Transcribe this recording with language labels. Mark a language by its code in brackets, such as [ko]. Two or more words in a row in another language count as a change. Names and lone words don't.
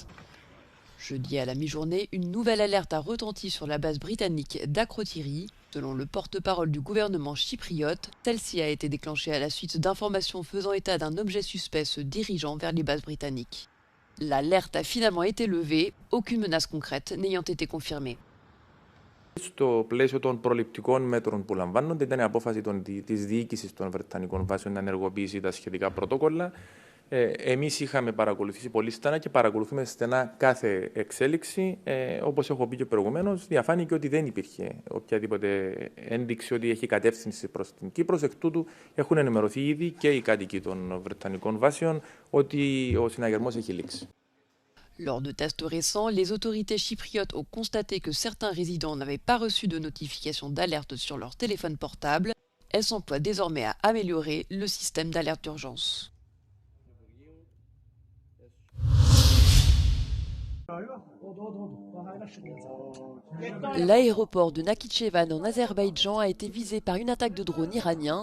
[fr] Jeudi à la mi-journée, une nouvelle alerte a retenti sur la base britannique d'Akrotiri. Selon le porte-parole du gouvernement chypriote, celle-ci a été déclenchée à la suite d'informations faisant état d'un objet suspect se dirigeant vers les bases britanniques. L'alerte a finalement été levée, aucune menace concrète n'ayant été confirmée. [el] Στο πλαίσιο των προληπτικών μέτρων που λαμβάνονται, ήταν η απόφαση της διοίκησης των Βρετανικών βάσεων να ενεργοποιήσει τα σχετικά πρωτόκολλα. Εμείς είχαμε παρακολουθήσει πολύ στενά και παρακολουθούμε στενά κάθε εξέλιξη. Όπως έχω πει και προηγουμένως, διαφάνηκε ότι δεν υπήρχε οποιαδήποτε ένδειξη ότι έχει κατεύθυνση προς την Κύπρο. Εκ τούτου έχουν ενημερωθεί ήδη και οι κάτοικοι των Βρετανικών βάσεων ότι ο συναγερμός έχει λήξει. [fr] Lors de tests récents, les autorités chypriotes ont constaté que certains résidents n'avaient pas reçu de notification d'alerte sur leur téléphone portable. Elles s'emploient désormais à améliorer le système d'alerte d'urgence. L'aéroport de Nakhichevan en Azerbaïdjan a été visé par une attaque de drone iranien.